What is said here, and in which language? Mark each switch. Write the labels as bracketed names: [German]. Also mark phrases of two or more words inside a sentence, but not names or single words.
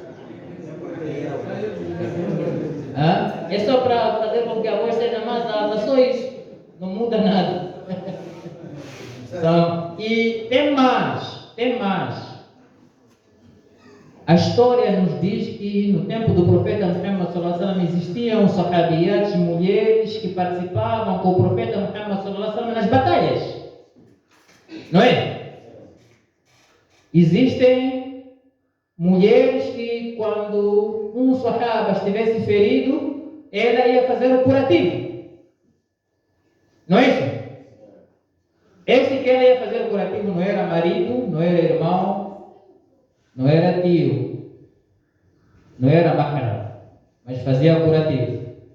[Portuguese] É só para fazer com que a voz seja mais alta. Só isso. Não muda nada. Então, e tem mais. A história nos diz que no tempo do profeta Muhammad [Arabic] sallallahu alaihi wasallam [Portuguese] existiam sahabiyats, mulheres que participavam com o profeta Muhammad [Arabic] sallallahu alaihi wasallam [Portuguese] nas batalhas. Não é? Existem mulheres que quando um sahaba estivesse ferido, ela ia fazer o curativo. Não é isso? Esse que ela ia fazer o curativo não era marido, não era irmão, não era tio, não era mahram, mas fazia o curativo.